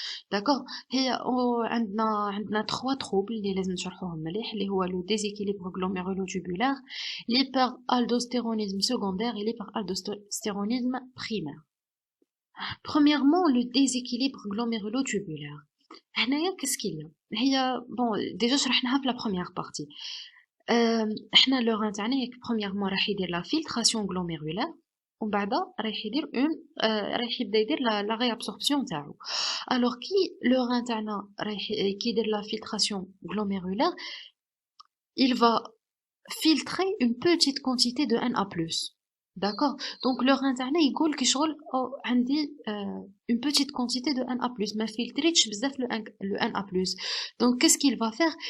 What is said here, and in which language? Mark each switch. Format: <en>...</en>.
<fr>D'accord, عندنا trois troubles</fr> <ar>اللي لازم نشرحوهم مليح اللي هو</ar> <fr>le déséquilibre glomérulotubulaire, l'hyperaldostéronisme secondaire et l'hyperaldostéronisme primaire. Premièrement, le déséquilibre glomérulotubulaire. هنايا qu'est-ce qu'il y a? هي bon déjà</fr> <ar>شرحناها في</ar> <fr>la première partie.</fr> <ar>احنا le rein تاعنا premièrement راح يدير</ar> <fr>la filtration glomérulaire</fr> <ar>ومن بعد راح يدير راح يبدا يدير لا réabsorption تاعو.</ar> <fr>Alors qui le rein تاعنا</fr> <ar>راح كي يدير</ar> <fr>la filtration glomérulaire, il va filtrer une petite quantité de Na+. D'accord? Donc le rein تاعنا</fr> <ar>يقول كي شغل عندي</ar> <fr>une petite quantité de Na+, ما filtreش بزاف le Na+. Donc qu'est-ce qu'il va faire?</fr>